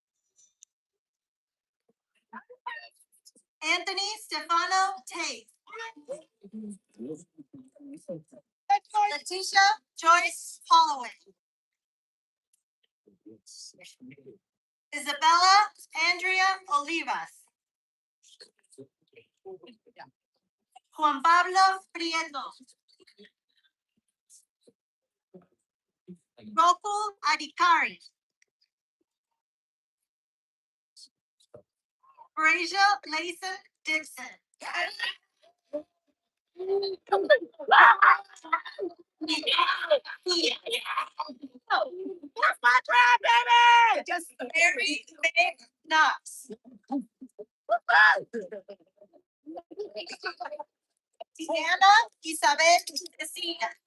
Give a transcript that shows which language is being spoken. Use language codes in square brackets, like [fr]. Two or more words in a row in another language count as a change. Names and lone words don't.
[en] Anthony Stefano Tate. Letitia Joyce Holloway. Isabella Andrea Olivas. Juan Pablo Prieto. Gokul Adhikari. Frasia Layson Dixon. Just Mary May Knox. Diana Isabel Messina.